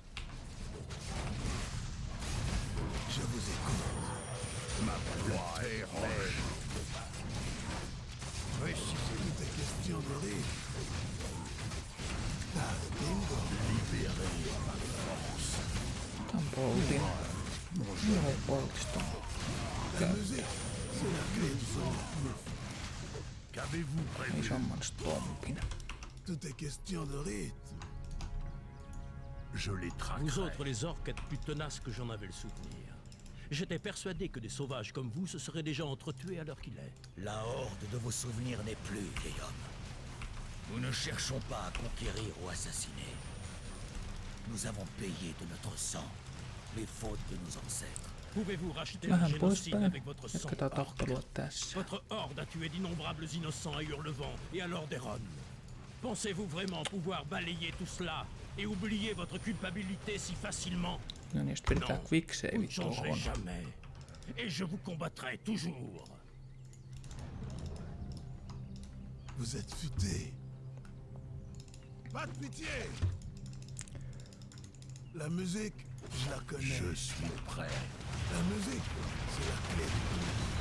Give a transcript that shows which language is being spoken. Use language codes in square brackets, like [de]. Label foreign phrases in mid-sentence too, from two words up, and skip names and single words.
[fr] Je vous écoute. Ma proie est proche. Tout est question de rythme. Das bingo. Libérez ma force. [fi] Tän poltin. Joo, poltista. [fr] La musique, c'est la clé du son. Qu'avez-vous prévu? [fi] Isomman stompin. [fr] Tout est question de rythme. Je les traquerai. Vous autres, les orques, êtes plus tenaces que j'en avais le souvenir. J'étais persuadé que des sauvages comme vous se seraient déjà entretués à l'heure qu'il est. La horde de vos souvenirs n'est plus, vieil homme. Nous ne cherchons pas à conquérir ou assassiner. Nous avons payé de notre sang les fautes de nos ancêtres. Pouvez-vous racheter le [fi] Vähän [fr] génocide [fi] poispäin. [fr] avec votre sang? [fi] Jatketaan tappelua tässä. [fr] Votre horde a tué d'innombrables innocents à Hurlevent et à Lordaeron. Pensez-vous vraiment pouvoir balayer tout cela et oublier votre culpabilité si facilement? [fi] No niin, sit pidetään [fr] Vous [fi] quicksaveit [fr] ne changerez [fi] tohon. [fr] jamais. Et je vous combattrai toujours. Vous êtes futé. Pas de pitié. La musique, je la connais. Je suis prêt. La musique, c'est la clé du tout.